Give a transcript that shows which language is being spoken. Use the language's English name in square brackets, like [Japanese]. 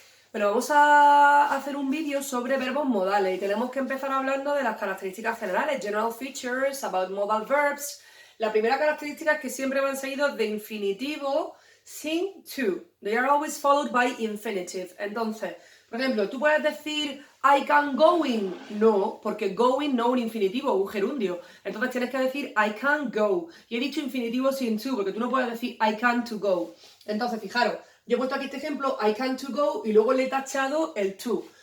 [Spanish] Pero vamos a hacer un vídeo sobre verbos modales y tenemos que empezar hablando de las características generales, [English] general features, about modal verbs. [Spanish] La primera característica es que siempre van seguidos de infinitivo sin to. [English] They are always followed by infinitive. [Spanish] Entonces, por ejemplo, tú puedes decir [English] I can going. [Spanish] No, porque going no un infinitivo, un gerundio. Entonces tienes que decir [English] I can go. [Spanish] Y he dicho infinitivo sin to, porque tú no puedes decir [English] I can to go. [Spanish] Entonces, fijaros, yo he puesto aquí este ejemplo, [English] I can to go, [Spanish] y luego le he tachado el to.